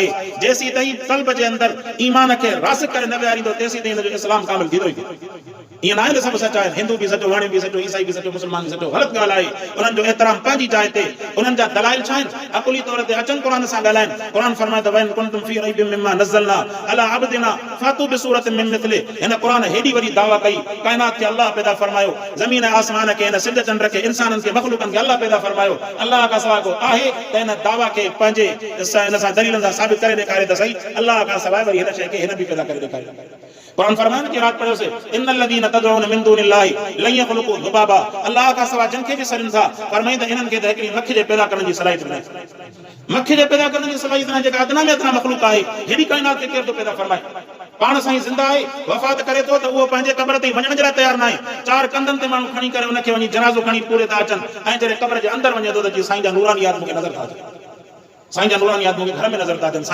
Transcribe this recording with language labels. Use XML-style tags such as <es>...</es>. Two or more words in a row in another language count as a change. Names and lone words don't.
<sd>जेसीं ताईं क़ल्ब जे अंदरि ईमान खे रासिख़ करे न विहारींदो तेसीं ताईं हिनजो इस्लाम कामिल थींदो ई ईअं न आहे त सभु सच आहिनि। हिंदू बि सचो, हाणे बि सचो, ईसाई बि सचो, मुस्लमान बि सचो। ग़लति ॻाल्हि आहे। उन्हनि जो एतिराम पंहिंजी जाइ ते, उन्हनि जा दलाइल छा आहिनि? अकुली तौर ते अचनि क़ुर सां ॻाल्हाइनि। क़ुर फरमाए त</sd> <ar>وإن كنتم في ريب مما نزلنا على عبدنا فأتوا بسورة من مثله.</ar> <sd>हिन क़ुर हेॾी वॾी दावा कई, काइनात खे अल्लाह पैदा फरमायो, ज़मीन आसमान खे, हिन सिज चंड खे, इंसाननि खे, मख़लूक़नि खे अल्लाह पैदा फरमायो। अल्लाह खां सवाइ को आहे त हिन दावा खे पंहिंजे हिन सां दलीलनि सां साबित करे ॾेखारे त सही। अल्लाह खां सवाइ वरी हिन शइ खे हिन बि पैदा करे ॾेखारे। क़ुर फरमाए न कि रात पढ़ियोसीं,</sd> <ar>إن الذين تدعون من دون الله لن يخلقوا ذبابا.</ar> <sd>अल्लाह खां सवाइ जिन खे बि सॾनि था, फरमाई त इन्हनि खे त हिकिड़ी मक्खी जे पैदा करण जी सलाहियत न आहे। मक्खी जे पैदा करण जी सलाहियत न आहे, जेका अदना में अदना मख़लूक़ आहे। हेॾी काइनात खे केरु थो पैदा फरमाए? पाण साईं ज़िंदा आहे, वफ़ात करे थो त उहो पंहिंजे क़ब्र ते वञण जे लाइ तयार न आहे। 4 कंधनि ते माण्हू खणी करे उनखे वञी जनाज़ो खणी पूरे था अचनि, ऐं जॾहिं क़ब्र जे अंदरि वञे थो त साईं जा नूरानियात मूंखे नज़र था अचनि, साईं जा नूरानियात मूंखे घर में नज़र था अचनि।</sd>